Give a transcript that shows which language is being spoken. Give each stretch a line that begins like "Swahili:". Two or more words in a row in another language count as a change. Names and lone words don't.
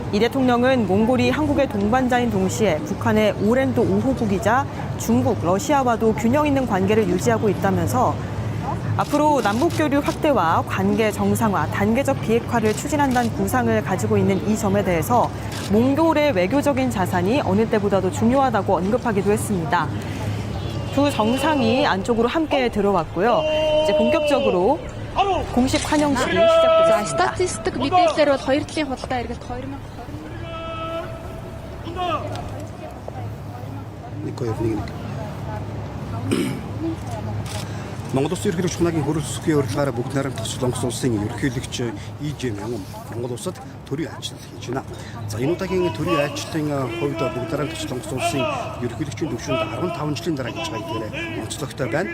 Korean: 이 대통령은 몽골이 한국의 동반자인 동시에 북한의 오랜 또 우호국이자 중국, 러시아와도 균형 있는 관계를 유지하고 있다면서 앞으로 남북교류 확대와 관계 정상화, 단계적 비핵화를 추진한다는 구상을 가지고 있는 이 점에 대해서 몽골의 외교적인 자산이 어느 때보다도 중요하다고 언급하기도 했습니다. 두 정상이 안쪽으로 함께 들어왔고요. 이제 본격적으로 공식 환영식이
Mongolian: За
Korean: 시작됐습니다.
Mongolian: статистик мэдээлэлээр бол 2 талын худалдаа эргэлт 2020
Korean: 이거 여러분이
Mongolian: Монгол улсын ерөнхийлөгч хунагийн хөрөлсөхийн урилгаараа бүгд найрамдах Солонгос улсын ерөнхийлөгч ИЖ Мянган Монгол улсад төрийн айлчлал хийж байна. За энэ удаагийн төрийн айлчлалын хувьд бүгд найрамдах Солонгос улсын ерөнхийлөгчийн төвшөнд 15 жилийн дараа гэж байгаа онцлогтой байна.